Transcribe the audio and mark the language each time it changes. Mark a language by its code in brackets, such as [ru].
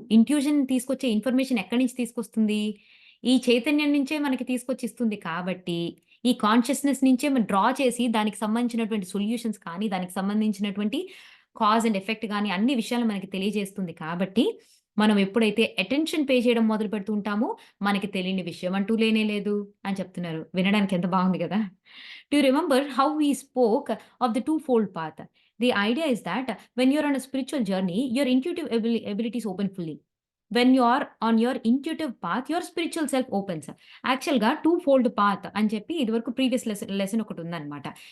[te] Intuition తీసుకొచ్చే information ఎక్కడి నుంచి తీసుకొస్తుంది? ఈ చైతన్యం నుంచే మనకి తీసుకొచ్చి ఇస్తుంది కాబట్టి, ఈ కాన్షియస్‌నెస్ నుంచే డ్రా చేసి దానికి సంబంధించినటువంటి సొల్యూషన్స్ కానీ, దానికి సంబంధించినటువంటి కాజ్ అండ్ ఎఫెక్ట్ గాని అన్ని విషయాలు మనకి తెలియజేస్తుంది కాబట్టి, మనం ఎప్పుడైతే అటెన్షన్ పే చేయడం మొదలు పెడుతూ ఉంటామో మనకి తెలియని విషయం అంటూ లేనే లేదు అని చెప్తున్నారు. వినడానికి ఎంత బాగుంది గదా! [en] Do you remember how we spoke of the two-fold path? The idea is that when you're on a spiritual journey, your intuitive abilities open fully. When you are on your intuitive path, your spiritual self opens. [te] యాక్చువల్‌గా two fold path అని చెప్పి ఇదివరకు previous lesson ఒకటుందనమాట.